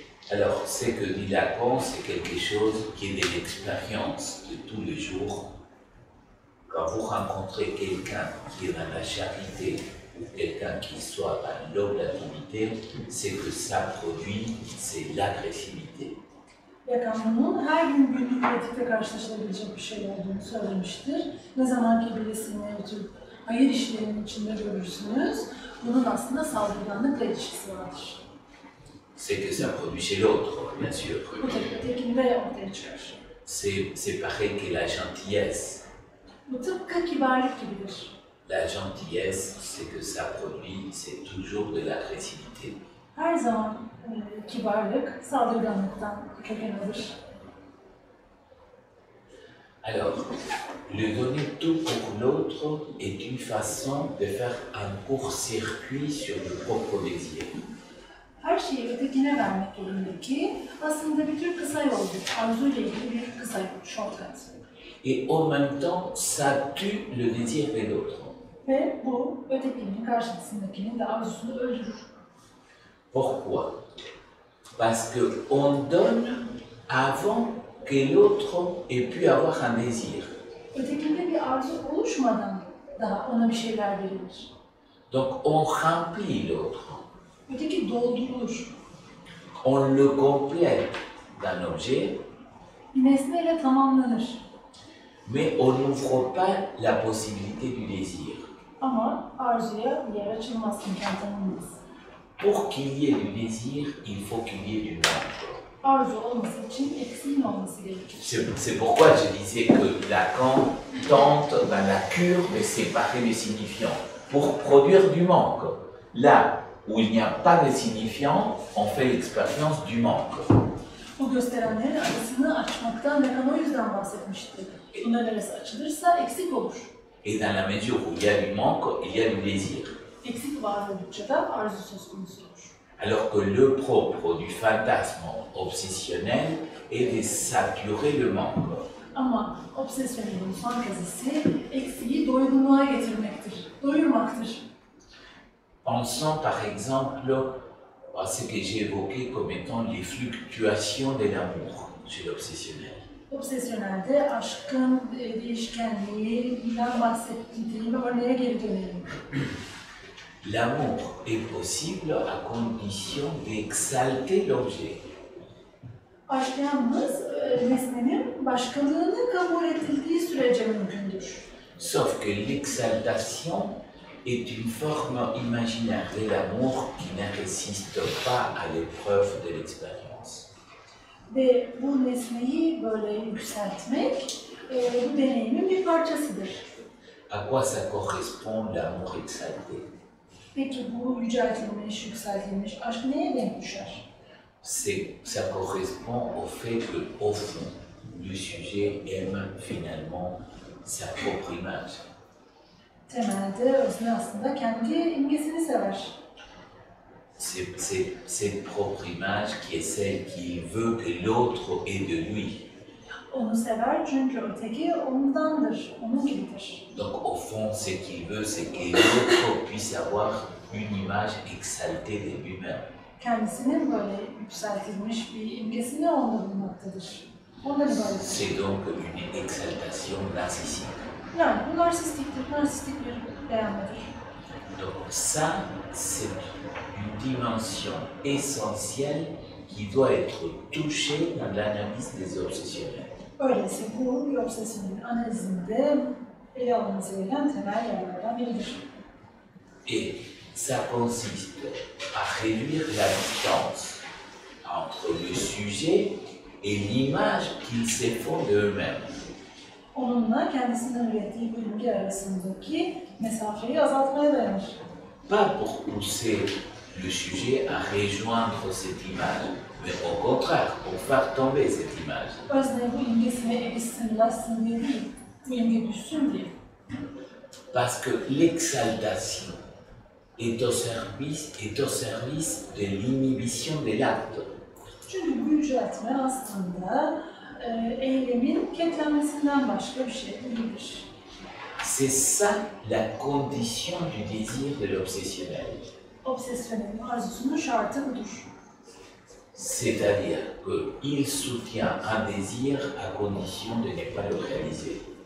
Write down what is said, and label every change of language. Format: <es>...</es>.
<fr>Alors, ce que dit Lacan, c'est quelque chose qui est de l'expérience de tous les jours. Quand vous rencontrez quelqu'un qui est dans la charité ou quelqu'un qui soit dans l'oblativité, c'est que ça produit, c'est l'agressivité.</fr> <tr>Lacan'ın her gün günlük pratikte karşılaşılabilecek bir şey olduğunu söylemiştir. Ne zaman ki birisini hayır işlerinin içinde görürsünüz, bunun aslında saldırganlıkla ilişkisi vardır.</tr> <fr>C'est que ça produit chez l'autre, bien sûr.</fr> <tr>Bu tabii ötekinde ortaya çıkar.</tr> <fr>C'est pareil que la gentillesse.</fr> <tr>Bu tıpkı kibarlık gibidir.</tr> <fr>La gentillesse, c'est que ça produit, c'est toujours de l'agressivité.</fr> <tr>Her zaman kibarlık saldırganlıktan köken alır.</tr> <fr>Alors, le donner tout pour l'autre est une façon de faire un court-circuit sur le propre désir.</fr> <tr>Her şeyi ötekine vermek elindeki aslında bir tür kısa yoldur. Arzuyla ilgili bir kısa yol, shortcut.</tr> <fr>Et en même temps, ça tue le désir de l'autre.</fr> <tr>Ve bu ötekinin karşısındakinin de arzusunu öldürür.</tr> <fr>Pourquoi? Parce qu'on donne avant que l'autre ait pu avoir un désir.</fr> <tr>Ötekinde bir arzu oluşmadan daha ona bir şeyler verilir.</tr> <fr>Donc on remplit l'autre.</fr> <tr>Öteki doldurulur.</tr> <fr>On le complète d'un objet,</fr> <tr>Bir nesneyle tamamlanır.</tr> <fr>mais on n'ouvre pas la possibilité du désir.</fr> <tr>Ama arzuya bir yer açılmaz, imkan tanınmaz.</tr> <fr>Pour qu'il y ait du désir, il faut qu'il y ait du manque.</fr> <tr>Arzu olması için eksiğin olması gerekir.</tr> <fr>C'est pourquoi je disais que Lacan tente dans la cure de séparer les signifiants pour produire du manque. Là où il n'y a pas de signifiant, on fait l'expérience du manque.</fr> <tr>Bu gösterenlerin arasını açmaktan Lacan o yüzden bahsetmişti. Bunların arası açılırsa eksik olur.</tr> <fr>Et dans la mesure où il y a du manque, il y a du désir.</fr> <tr>Eksik var oldukça da arzu söz konusu olur.</tr> <fr>Alors que le propre du fantasme obsessionnel est de saturer le manque.</fr> <tr>Ama obsesyonelin fantazisi eksiği doygunluğa getirmektir, doyurmaktır.</tr> <fr>Pensons par exemple à ce que j'ai évoqué comme étant les fluctuations de l'amour chez l'obsessionnel.</fr> <tr>Obsesyonelde aşkın değişkenliğinden bahsettiğim örneğe geri dönelim.</tr> <fr>L'amour est possible à condition d'exalter l'objet.</fr> <tr>Aşk yalnız nesnenin başkalığını kabul edildiği sürece mümkündür.</tr> <fr>Sauf que l'exaltation est une forme imaginaire de l'amour qui ne résiste pas à l'épreuve de l'expérience.</fr> <tr>Ve bu nesneyi böyle yükseltmek bu deneyimin bir parçasıdır.</tr> <fr>À quoi ça correspond l'amour exalté?</fr> <tr>Peki bu yüceltilmiş, yükseltilmiş aşk neye denk düşer?</tr> <fr>Ça correspond au fait qu'au fond, le sujet aime finalement sa propre image.</fr> <tr>Temelde özne aslında kendi imgesini sever.</tr> <fr>C'est cette propre image qui est celle qu'il veut que l'autre ait de lui.</fr> <tr>Onu sever çünkü öteki ondandır, onun gibidir.</tr> <fr>Donc au fond, ce qu'il veut, c'est que l'autre puisse avoir une image exaltée de lui-même.</fr> <tr>Kendisinin böyle yükseltilmiş bir imgesini onda bulmaktadır. Ondan ibaret.</tr> <fr>C'est donc une exaltation narcissique.</fr> <tr>Yani bu narsistiktir, narsistik bir beyanmadır.</tr> <fr>Donc ça, c'est une dimension essentielle qui doit être touchée dans l'analyse des obsessionnels.</fr> <tr>Öyleyse bu bir obsesyonun analizinde ele alınması gereken temel yerlerden biridir.</tr> <fr>Et ça consiste à réduire la distance entre le sujet et l'image qu'ils se font d'eux-mêmes.</fr> <tr>Onunla kendisinin ürettiği bu imge arasındaki mesafeyi azaltmaya dayanır.</tr> <fr>Pas pour pousser le sujet à rejoindre cette image, mais au contraire, pour faire tomber cette image.</fr> <tr>Özne bu imgesine erişsin, ulaşsın diye değil, bu imge düşsün diye.</tr> <fr>Parce que l'exaltation est au service de l'inhibition de l'acte.</fr> <tr>Çünkü bu yüceltme aslında eylemin ketlenmesinden başka bir şey değildir.</tr> <fr>C'est ça la condition du désir de l'obsessionnel.</fr> <tr>Obsesyonelin arzusunun şartı budur.</tr> <fr>C'est-à-dire qu'il soutient un désir à condition de ne pas le réaliser.</fr>